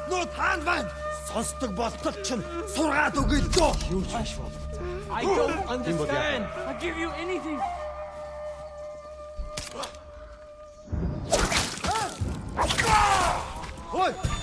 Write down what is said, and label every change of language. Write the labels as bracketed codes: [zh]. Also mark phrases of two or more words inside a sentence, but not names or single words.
[mn] Хаан байна. Сонсдог болтол чинь сургаад өгье л дөө. Юу ч биш бол. [en] I don't understand. I'll give you anything. [mn] Ой!